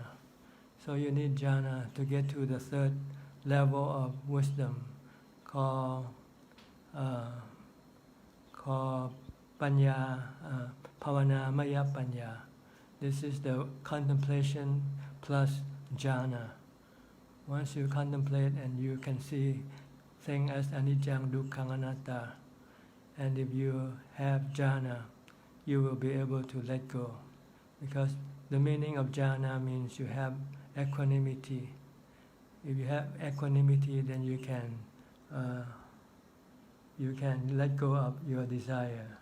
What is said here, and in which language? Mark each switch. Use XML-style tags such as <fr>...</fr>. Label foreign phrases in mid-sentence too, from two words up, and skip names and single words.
<en>So you need jhana to get to the third level of wisdom called Panya,</en> <pi>Bhavana Maya Panya.</pi> <en>This is the contemplation plus jhana. Once you contemplate and you can see things as</en> <pi>anicca, dukkha, anatta,</pi> <en>and if you have jhana, you will be able to let go. Because the meaning of jhana means you have equanimity. If you have equanimity, then you can let go of your desire.</en>